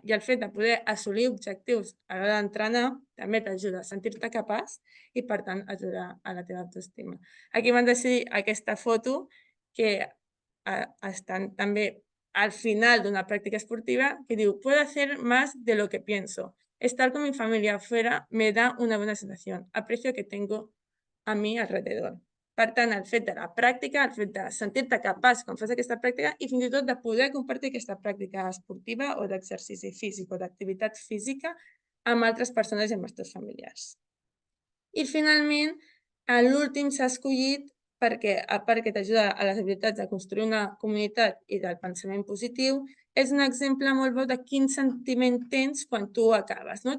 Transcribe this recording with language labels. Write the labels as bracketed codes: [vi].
[ca] I el fet de poder assolir objectius a l'hora d'entrenar també t'ajuda a sentir-te capaç i, per tant, ajuda a la teva autoestima. Aquí van decidir aquesta foto que estan també al final d'una pràctica esportiva que diu [es] «Puedo hacer más de lo que pienso. Estar con mi familia afuera me da una buena sensación. Aprecio que tengo a mi alrededor». [ca] Per tant, el fet de la pràctica, el fet de sentir-te capaç quan fas aquesta pràctica i fins i tot de poder compartir aquesta pràctica esportiva o d'exercici físic o d'activitat física amb altres persones i amb els teus familiars. I finalment, l'últim s'ha escollit perquè, a part que t'ajuda a les habilitats de construir una comunitat i del pensament positiu, és un exemple molt bo de quin sentiment tens quan tu acabes.